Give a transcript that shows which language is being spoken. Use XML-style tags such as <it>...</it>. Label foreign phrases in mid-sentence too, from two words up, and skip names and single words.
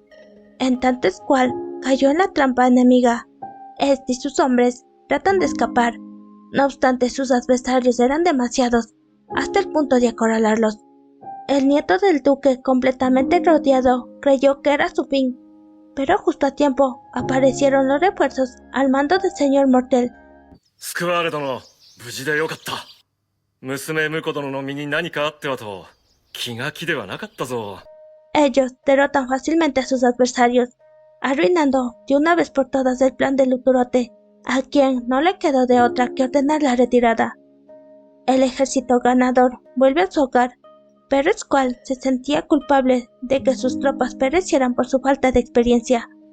<es>En tanto Squall cayó en la trampa enemiga. Este y sus hombres tratan de escapar, no obstante sus adversarios eran demasiados, hasta el punto de acorralarlos. El nieto del duque, completamente rodeado, creyó que era su fin, pero justo a tiempo aparecieron los refuerzos al mando del señor Mortel.</es> <ja>スクワール殿、無事でよかった。娘婿殿の身に何かあってはと気が気ではなかったぞ。</ja> <es>Ellos derrotan fácilmente a sus adversarios, arruinando de una vez por todas el plan del Uturote, a quien no le quedó de otra que ordenar la retirada. El ejército ganador vuelve a su hogar, pero Squall se sentía culpable de que sus tropas perecieran por su falta de experiencia.</es>